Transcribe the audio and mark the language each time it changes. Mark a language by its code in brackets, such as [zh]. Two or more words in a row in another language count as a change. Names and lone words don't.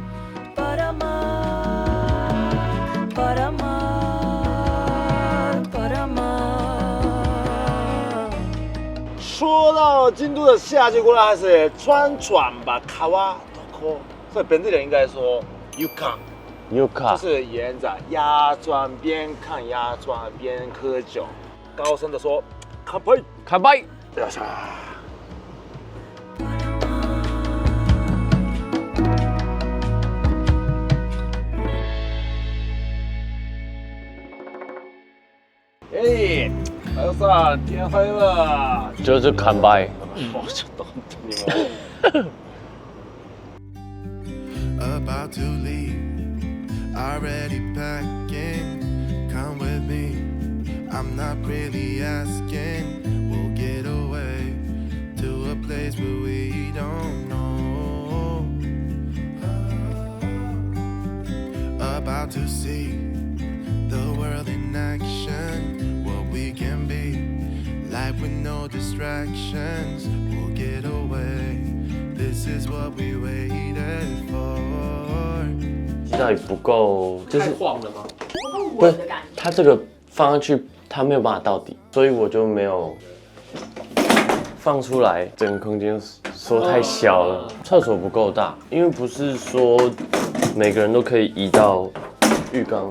[zh] 说到京都的夏季，果然还是川船吧，卡哇多科，所以本地人应该说 yuka， 就是沿着鸭川边看鸭川边喝酒，高声的说乾杯，乾杯， [ja] よっしゃ。 [zh] 还有啥？天黑了，就是乾杯。我就懂你。 [en] About to leave, already packing. Come with me. I'm not really asking. We'll get away to a place where we don't know. About to see the world in action. What we can be, life with no distractions. We'll get away. This is what we waited for. [zh] 到底不够，就是太晃了吗？不是，它这个放上去，它没有办法到底，所以我就没有放出来。整个空间说太小了，厕所不够大，因为不是说每个人都可以移到浴缸里。